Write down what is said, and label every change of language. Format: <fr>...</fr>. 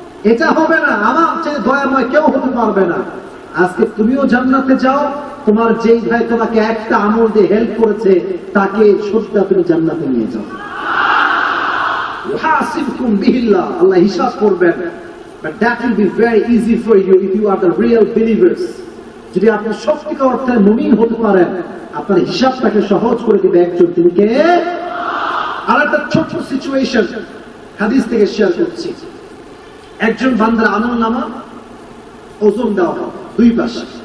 <bn>এটা হবে না, আমার চেয়ে দয়াময় কেউ হতে পারবে না। আজকে তুমিও জান্নাতে যাও, তোমার যেই ভাই তোমাকে একটা আমল দিয়ে হেল্প করেছে তাকে সত্যি তুমি জান্নাতে নিয়ে যাও।</bn> <ar>ইউহাসিবকুম বিহিল্লাহ,</ar> <bn>আল্লাহ হিসাব করবেন।</bn> <en>But that will be very easy for you if you are the real believers.</en> <bn>যদি আপনি সত্যিকার অর্থে মুমিন হতে পারেন, আপনার হিসাবটাকে সহজ করে দিবে একজন, তিনি কে? আর একটা ছোট সিচুয়েশন হাদিস থেকে শেয়ার করছি। একজন বান্দার আমলনামা ওজন দেওয়া হবে দুই পাশে।</bn>